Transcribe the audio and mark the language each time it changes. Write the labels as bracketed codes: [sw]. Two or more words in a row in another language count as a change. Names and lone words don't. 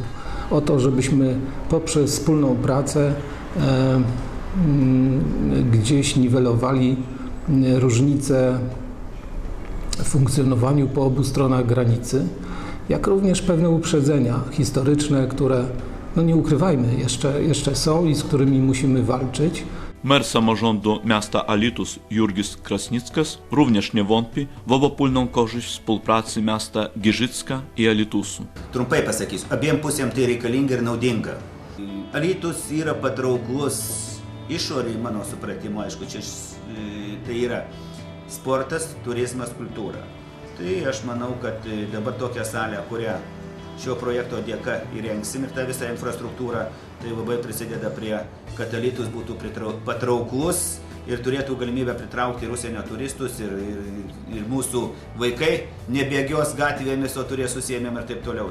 [pl] O to, żebyśmy poprzez wspólną pracę gdzieś niwelowali różnice w funkcjonowaniu po obu stronach granicy, jak również pewne uprzedzenia historyczne, które, no nie ukrywajmy, jeszcze są i z którymi musimy walczyć. Mer samorządu miasta Alytus Jurgis Krasnickas również nie wątpi w obopólną korzyść współpracy miasta Giżycka i Alytusu. [lt] Trumpai pasakysiu, abiem pusėm tai reikalinga ir naudinga. Alytus yra patrauklus išoriai, mano supratimu, aišku, čia tai yra sportas, turizmas, kultūra. Tai aš manau, kad dabar tokią salę, kurią šio projekto dėka įrengsim ir tą visą infrastruktūrą, tai labai prisideda prie, kad Alytus būtų patrauklus ir turėtų galimybę pritraukti ir užsienio turistus, ir mūsų vaikai nebėgios gatvėmis, o turės užsiėmimą ir taip toliau.